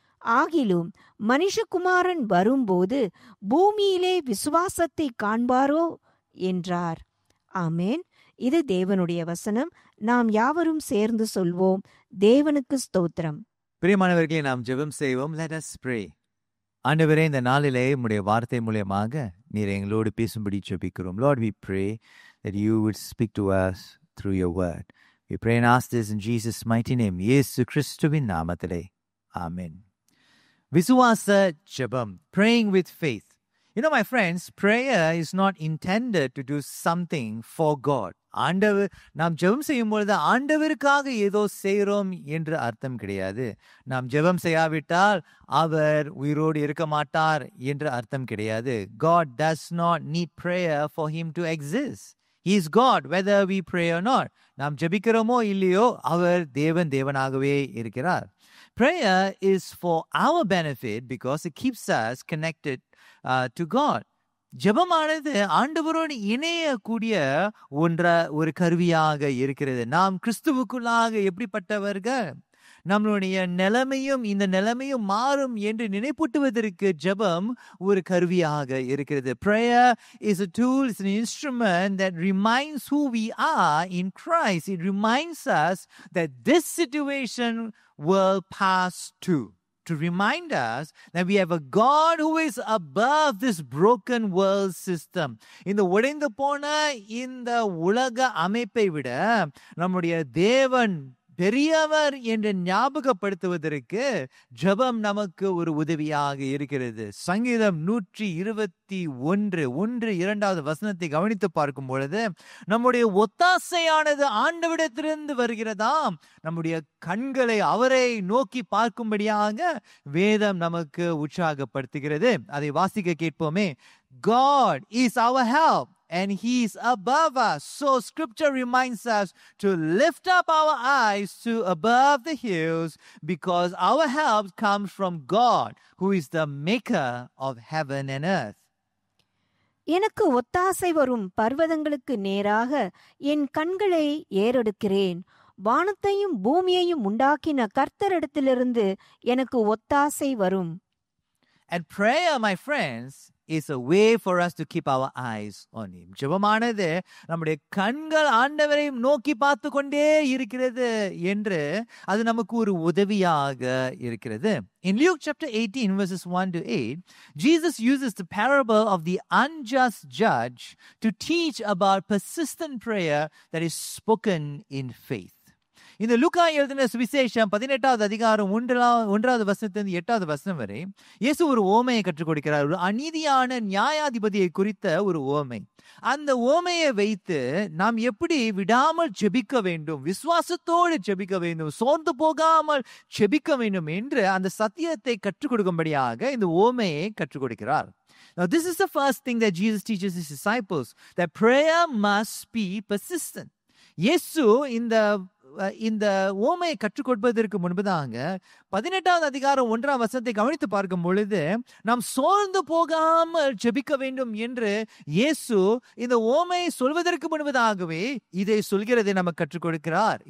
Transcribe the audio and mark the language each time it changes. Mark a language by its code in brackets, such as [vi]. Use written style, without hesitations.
[ta] ஆகிலும் மனுஷகுமாரன் வரும்போது பூமியிலே விசுவாசத்தை காண்பாரோ என்றார். ஆமேன். இது தேவனுடைய வசனம். நாம் யாவரும் சேர்ந்து சொல்வோம், தேவனுக்கு ஸ்தோத்திரம். பிரியமானவர்களே, நாம் ஜெபம் செய்வோம். [en] Let us pray. [ta] ஆண்டவரே, இந்த நாளிலே உம்முடைய வார்த்தை மூலமாக நீர் எங்களோடு பேசும்படி ஜெபிக்கிறோம். [en] Lord, we pray that you would speak to us through your word. We pray and ask this in Jesus' mighty name. [ta] இயேசு கிறிஸ்துவின் நாமத்திலே. [en] Amen. [ta] விசுவாச ஜெபம், [en] praying with faith. You know, my friends, prayer is not intended to do something for God. [ta] ஆண்டவர், நாம் ஜெபம் செய்யும் பொழுது ஆண்டவருக்காக ஏதோ செய்கிறோம் என்று அர்த்தம் கிடையாது. நாம் ஜெபம் செய்யாவிட்டால் அவர் உயிரோடு இருக்க மாட்டார் என்று அர்த்தம் கிடையாது. [en] God does not need prayer for him to exist. He is God whether we pray or not. [ta] நாம் ஜெபிக்கிறோமோ இல்லையோ அவர் தேவனாகவே இருக்கிறார். [en] Prayer is for our benefit because it keeps us connected to God. [ta] ஜெபமானது ஆண்டவரோடு இணையக்கூடிய ஒரு கருவியாக இருக்கிறது. நாம் கிறிஸ்துவுக்குள்ளாக எப்படிப்பட்டவர்கள், நம்மளுடைய நிலைமையும் இந்த நிலைமையும் மாறும் என்று நினைப்பூட்டுவதற்கு ஜெபம் ஒரு கருவியாக இருக்கிறது. [en] Prayer is a tool, it's an instrument that reminds who we are in Christ. It reminds us that this situation will pass too. To remind us that we have a God who is above this broken world system. [ta] இந்த உடைந்து போன இந்த உலக அமைப்பை விட நம்முடைய தேவன் பெரியவர் என்று ஞாபகப்படுத்துவதற்கு ஜெபம் நமக்கு ஒரு உதவியாக இருக்கிறது. சங்கீதம் 121:1-2 வசனத்தை கவனித்து பார்க்கும் பொழுது, நம்முடைய ஒத்தாசையானது ஆண்டவரிடத்திலிருந்து வருகிறதாம். நம்முடைய கண்களை அவரை நோக்கி பார்க்கும்படியாக வேதம் நமக்கு உற்சாகப்படுத்துகிறது. அதை வாசிக்க கேட்போமே. [en] God is our help and he is above us. So scripture reminds us to lift up our eyes to above the hills because our help comes from God who is the maker of heaven and earth. [ta] எனக்கு ஒத்தாசை வரும் பர்வதங்களுக்கு நேராக என் கண்களை ஏறெடுக்கிறேன். வானத்தையும் பூமியையும் உண்டாக்கின கர்த்தரிடத்திலிருந்து எனக்கு ஒத்தாசை வரும். [en] And prayer, my friends, is a way for us to keep our eyes on him. [ta] ஜெபமானது நம்முடைய கண்கள் ஆண்டவரை நோக்கி பார்த்து கொண்டே இருக்கிறது என்று அது நமக்கு ஒரு உதவியாக இருக்கிறது. [en] In Luke chapter 18 verses 1 to 8, Jesus uses the parable of the unjust judge to teach about persistent prayer that is spoken in faith. [ta] இந்த லூக்கா எழுதின சுவிசேஷம் 18வது அதிகாரம் 1வது வசனத்திலிருந்து 8வது வசனம் வரை இயேசு ஒரு ஓமையை கற்றுக் கொடுக்கிறார். ஒரு அநீதியான நியாயாதிபதியை குறித்த ஒரு ஓமை. அந்த ஓமையை வைத்து நாம் எப்படி விடாமல் ஜெபிக்க வேண்டும், விசுவாசத்தோடு ஜெபிக்க வேண்டும், சோர்ந்து போகாமல் ஜெபிக்க வேண்டும் என்று அந்த சத்தியத்தை கற்றுக் கொடுக்கும்படியாக இந்த ஓமையை கற்றுக் கொடுக்கிறார். [en] Now this is the first thing that Jesus teaches his disciples, that prayer must be persistent. [ta] இயேசு இந்த ஓமையை கற்றுக் கொடுப்பதற்கு முன்பதாக 18வது அதிகாரம் 1ஆம் வசனத்தை கவனித்து பார்க்கும் பொழுது நாம் சோர்ந்து போகாமல் ஜெபிக்க வேண்டும் என்று இயேசு இந்த ஓமையை சொல்வதற்கு முன்பதாகவே இதை சொல்கிறதை நமக்கு கற்றுக் கொடுக்கிறார்.